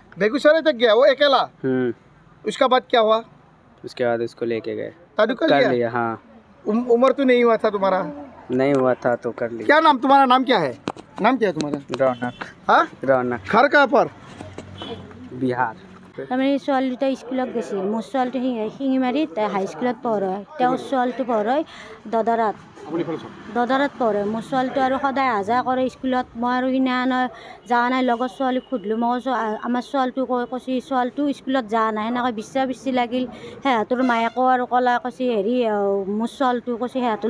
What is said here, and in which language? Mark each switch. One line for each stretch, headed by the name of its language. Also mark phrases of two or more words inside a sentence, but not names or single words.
Hindi: बेगूसराय तक गया वो अकेला उसका बाद क्या हुआ उसके बाद उसको लेके गए कर लिया हाँ उम्र तो नहीं हुआ था तुम्हारा नहीं हुआ था तो कर लिया क्या नाम तुम्हारा नाम क्या है तुम्हारा रौनक हाँ रौनक घर कहाँ पर बिहार
Assamese: তাৰমানে ছোৱালী দুটা স্কুলত গৈছে মোৰ ছোৱালীটো শিঙিমাৰীত হাইস্কুলত পঢ়ে তেওঁৰ ছোৱালীটো পঢ়ে দদাৰত পঢ়ে মোৰ ছোৱালীটো আৰু সদায় আহা যোৱা কৰে স্কুলত মই আৰু সিদিনাখন যোৱা নাই লগৰ ছোৱালীক সুধিলোঁ মই কৈছোঁ আমাৰ ছোৱালীটো কৈছে ছোৱালীটো স্কুলত যোৱা নাই সেনেকৈ বিশ্বাস লাগিল সিহঁতৰ মায়েকো আৰু ক'লা কৈছে হেৰি মোৰ ছোৱালীটো কৈছে সিহঁতৰ